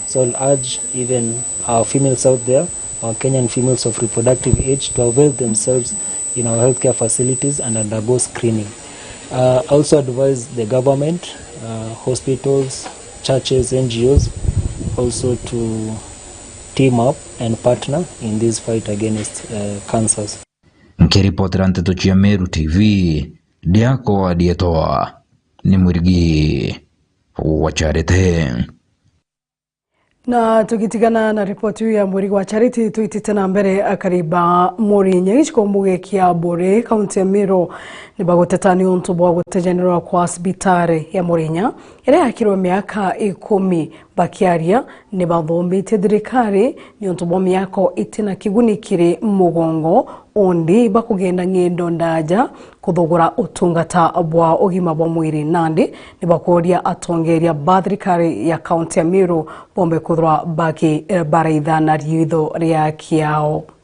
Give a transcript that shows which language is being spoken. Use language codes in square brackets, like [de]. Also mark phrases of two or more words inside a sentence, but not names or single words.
[en] So I'll urge even our females out there, our Kenyan females of reproductive age, to avail themselves in our healthcare facilities and undergo screening. Also advise the government, hospitals, churches, NGOs also to team up and partner in this fight against cancers. [mer] Nkiripotera nteto cia Meru TV ndiako adietoa ni Mwirigi wa Charity. Na tukitigana na ripoti ya Mwirigi wa Charity, tuitite na mbere akariba Murinya giciko muge kia Bore kaunti ya Meru ni bagoteta ni untu bwa gutegenerwa kwa hospitali ya Murinya ire yakirwe miaka 10 bakiaria ni bathomite thirikari ni untu bwa miako itina kigunikire mugongo ondi bakugenda ngendo ndaja kuthogora utungata bwa ugima bwa mwiri nandi ni bakoria atongeria thirikari ya kaunti ya Meru bombe kuthwa baki baraitha na riitho ria kiao.